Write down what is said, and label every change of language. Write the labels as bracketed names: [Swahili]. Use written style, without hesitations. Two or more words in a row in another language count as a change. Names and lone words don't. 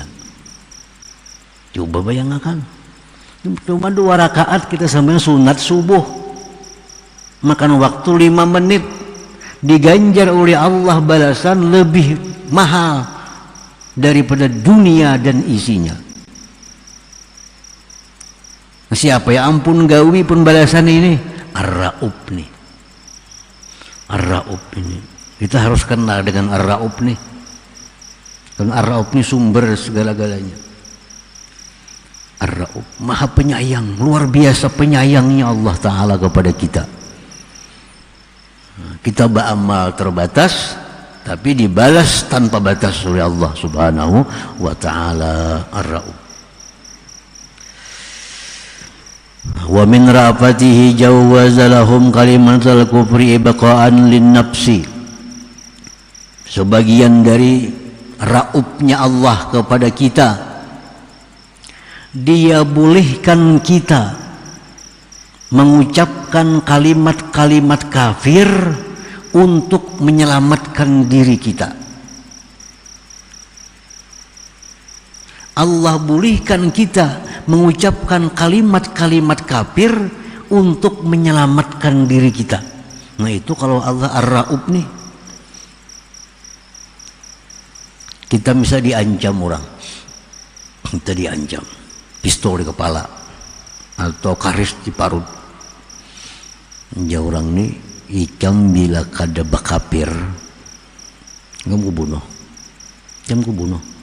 [Indonesian] Coba bayangkan, cuma 2 rakaat kita sembahyang sunat subuh, makan waktu 5 menit, diganjar oleh Allah balasan lebih mahal daripada dunia dan isinya. [Banjar] Siapa ya ampun gawi pun balasan ini? [Indonesian] Ar-Rauf nih, Ar-Rauf ini. Kita harus kenal dengan Ar-Rauf nih. Dan Ar-Rauf ini sumber segala-galanya. Ar-Rauf, maha penyayang, luar biasa penyayangnya Allah Ta'ala kepada kita. Kita beramal terbatas, tapi dibalas tanpa batas oleh Allah [Arabic] سبحانه وتعالى. [Indonesian] Ar-Rauf. [Arabic] ومن رأفته جوز لهم كلمة الكفر إبقاء للنفس. [Indonesian] Sebagian dari raufnya Allah kepada kita, dia bolehkan kita mengucapkan kalimat-kalimat kafir untuk menyelamatkan diri kita. Allah bolehkan kita mengucapkan kalimat-kalimat kafir untuk menyelamatkan diri kita. [Banjar] Nah itu kalau Allah Ar-Ra'ub nih, kita bisa diancam orang, kita diancam pistol di kepala atau karis di parut, ya orang nih ikam bila kada bakapir kamu bunuh, kamu bunuh.